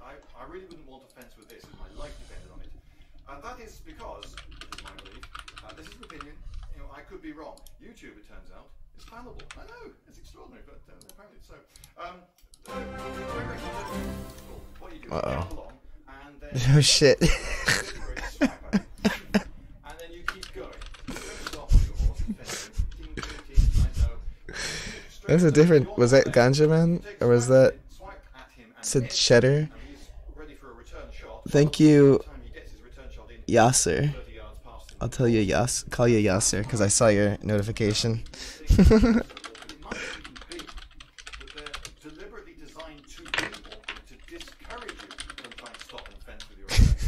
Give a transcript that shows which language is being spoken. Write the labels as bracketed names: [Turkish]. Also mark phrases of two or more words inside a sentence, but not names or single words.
[English] I really wouldn't want to fence with this if my life depended on it. And that is because, this is my belief, this is an opinion, you know, I could be wrong. YouTube, it turns out, is fallible. I know, it's extraordinary, but apparently it's so. What you do, uh-oh. you along, and then Oh shit. and then you keep going. You don't stop on your horse and fencing. Ting, ting, ting, I know. That's a different. Was that Ganja Man? Or was that Swipe at him and said hit, Cheddar? and he's ready for a return shot. Thank you, By the time he gets his return shot in, Yasser. 30 yards past him. I'll tell you call you Yasser because I saw your notification. It might even be that they're deliberately designed to be awkward to discourage you from trying to stop and fence with your opponents.